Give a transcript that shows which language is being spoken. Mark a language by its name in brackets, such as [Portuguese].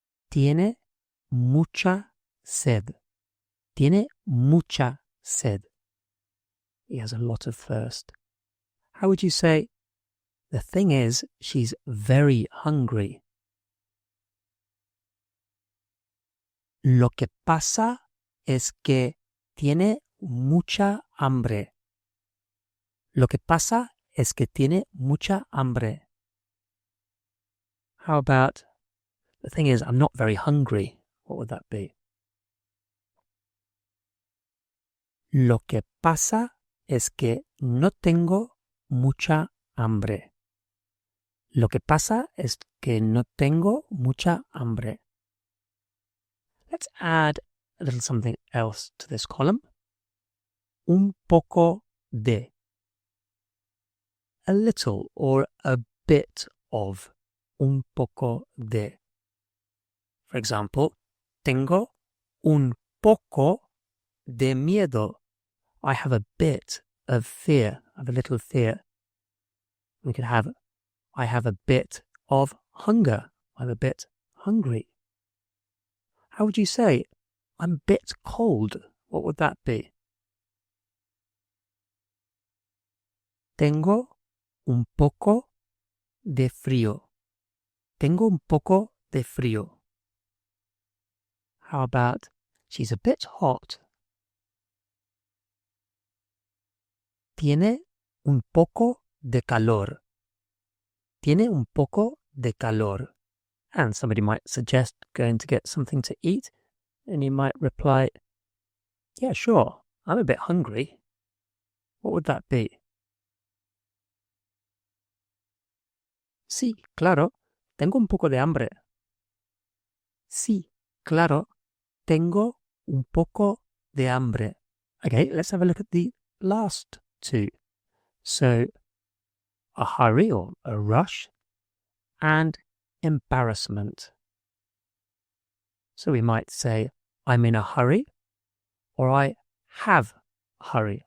[Spanish] Tiene mucha sed. Tiene mucha sed. [English] He has a lot of thirst. How would you say? The thing is, she's very hungry. [Spanish] Lo que pasa es que tiene mucha hambre. Lo que pasa es que tiene mucha hambre. [English] How about, the thing is, I'm not very hungry. What would that be? [Spanish] Lo que pasa es que no tengo mucha hambre. Lo que pasa es que no tengo mucha hambre. [English] Let's add a little something else to this column. [Spanish] Un poco de. [English] A little or a bit of. [Spanish] Un poco de. [English] For example, [Spanish] tengo un poco de miedo. [English] I have a bit of fear. I have a little fear. We could have, I have a bit of hunger. I'm a bit hungry. How would you say, I'm a bit cold? What would that be? [Spanish] Tengo un poco de frío. Tengo un poco de frío. [English] How about, she's a bit hot? [Spanish] Tiene un poco de calor. Tiene un poco de calor. [English] And somebody might suggest going to get something to eat, and you might reply, yeah, sure, I'm a bit hungry. What would that be? [Spanish] Sí, claro, tengo un poco de hambre. Sí, claro, tengo un poco de hambre. [English] Okay, let's have a look at the last two. So, a hurry or a rush and embarrassment. So we might say, I'm in a hurry, or I have hurry.